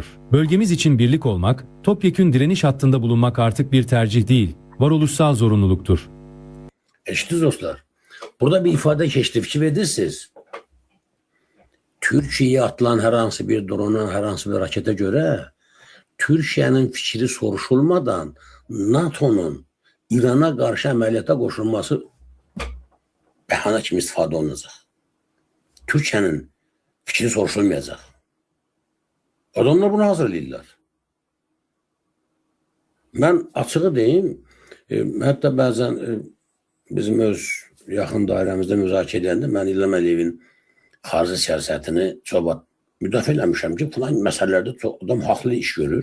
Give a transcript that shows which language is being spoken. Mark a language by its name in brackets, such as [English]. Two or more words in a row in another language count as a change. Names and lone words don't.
[Turkish] Bölgemiz için birlik olmak, topyekün direniş hattında bulunmak artık bir tercih değil, varoluşsal zorunluluktur. [Azerbaijani] Eşitiz dostlar. Burada bir ifade geçti, fikir verirsiniz. Türkiye'ye atılan her hansı bir drona, her hansı bir rakete göre Türkiye'nin fikri soruşulmadan NATO'nun İran'a karşı əməliyyata qoşulması bəhanə kimi istifadə olunacaq. Türkiye'nin fikri soruşulmayacaq. Adamlar bunu hazırlayırlar. Ben açığı deyim, hətta bəzən bizim öz yaxın dairəmizdə müzakirə edəndə mən İlham Əliyevin xarici siyasətini çox müdafiə eləmişəm ki, filan məsələlərdə çox adam haqlı iş görür.